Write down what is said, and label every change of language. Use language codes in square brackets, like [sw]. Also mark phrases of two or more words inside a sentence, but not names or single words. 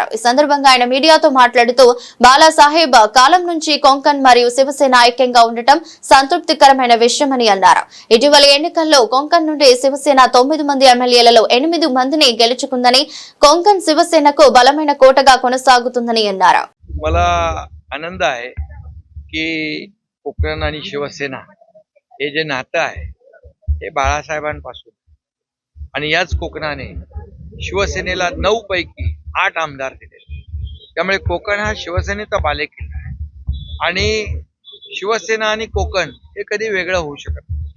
[te] ఈ సందర్భంగా ఆయన మీడియాతో మాట్లాడుతూ బాలాసాహెబ్ కాలం నుంచి కొంకన్ మరియు శివసేన ఐక్యంగా ఉండటం సంతృప్తికరమైన విషయమని అన్నారు. ఇటీవల ఎన్నికల్లో కొంకన్ నుండి శివసేన 9 మంది ఎమ్మెల్యేలలో 8 మందిని గెలుచుకుందని, కొంకన్ శిवसेनेకు బలమైన కోటగా కొనసాగుతుందని అన్నారు. [mr] मला आनंद आहे की कोकण आणि शिवसेना हे जे नातं आहे हे बाळासाहेबांपासून आणि याच कोकणाने शिवसेनेला 9 पैकी 8 आमदार दिले. त्यामुळे कोकण हा शिवसेनेचा बालेकिल्ला आहे आणि शिवसेना आणि कोकण हे कधी वेगळं होऊ शकत नाही.